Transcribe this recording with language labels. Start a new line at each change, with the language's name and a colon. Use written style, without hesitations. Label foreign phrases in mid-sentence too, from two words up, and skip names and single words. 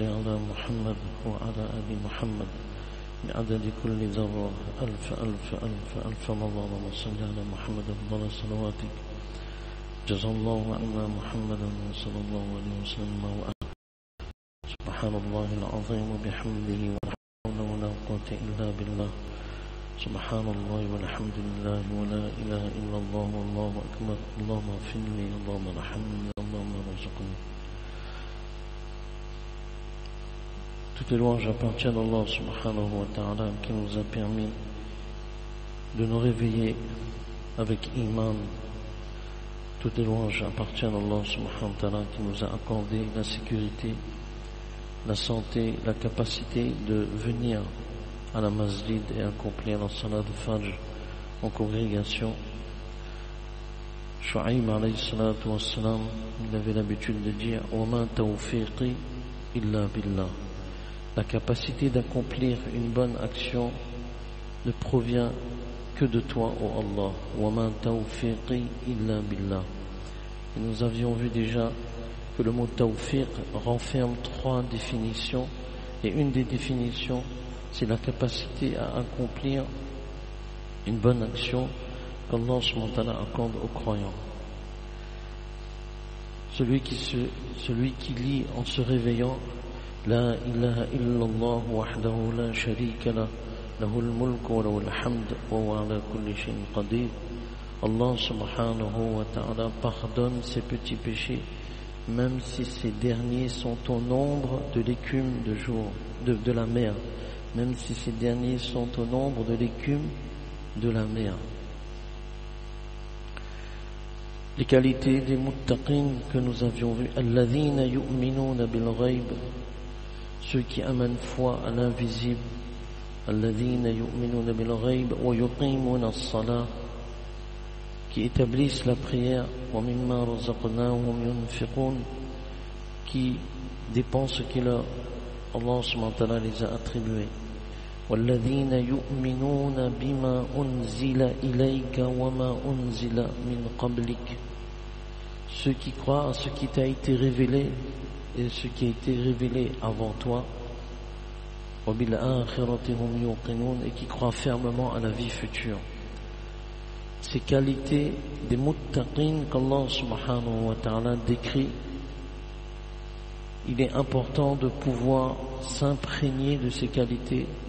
Arabic: على محمد وعلى آل محمد بعدد كل ذرة ألف ألف ألف ألف مرة وصل على محمد أفضل صلواتك جزا الله عنا محمدا صلى الله عليه وسلم وآله سبحان الله العظيم وبحمده ولا حول ولا قوة إلا بالله سبحان الله والحمد لله ولا إله إلا الله والله أكبر اللهم اغفر لي اللهم ارحمني اللهم ارزقني.
French: Toutes les louanges appartiennent à Allah
Arabic: سبحانه وتعالى
French: qui nous a permis de nous réveiller avec iman. Toutes les louanges appartiennent à Allah
Arabic: سبحانه وتعالى
French: qui nous a accordé la sécurité, la santé, la capacité de venir à la masjid et accomplir la salat de Fajr en congrégation. Shu'aib
Arabic: عليه الصلاة والسلام,
French: il avait l'habitude de dire «
Arabic: وما توفيقي إلا بالله ».
French: La capacité d'accomplir une bonne action ne provient que de toi, ô Allah.
Arabic: وما توفيقي إلا بالله.
French: Et nous avions vu déjà que le mot tawfiq renferme 3 définitions. Et une des définitions, c'est la capacité à accomplir une bonne action qu'Allah
Arabic: سبحانه وتعالى
French: accorde aux croyants. Celui qui lit en se réveillant
Arabic: لا إله إلا الله وحده لا شريك له له الملك وله الحمد وهو على كل شيء قدير.
French: Allah
Arabic: سبحانه وتعالى
French: pardonne ses petits péchés même si ces derniers sont au nombre de l'écume de la mer, même si ces derniers sont au nombre de l'écume de la mer. Les qualités des muttaqin que nous avions vues,
Arabic: الذين يؤمنون بالغيب,
French: ceux qui amènent foi à l'invisible,
Arabic: الذين يؤمنون بالغيب ويقيمون الصلاة,
French: qui établissent la prière,
Arabic: ومما رزقناهم ينفقون,
French: qui dépensent ce que Allah
Arabic: سبحانه وتعالى
French: les a attribués.
Arabic: والذين يؤمنون بما أنزل إليك وما أنزل من قبلك,
French: ceux qui croient à ce qui t'a été révélé et ce qui a été révélé avant toi, et qui croient fermement à la vie future. Ces qualités des muttaqin qu'Allah
Arabic: سبحانه وتعالى
French: décrit, il est important de pouvoir s'imprégner de ces qualités.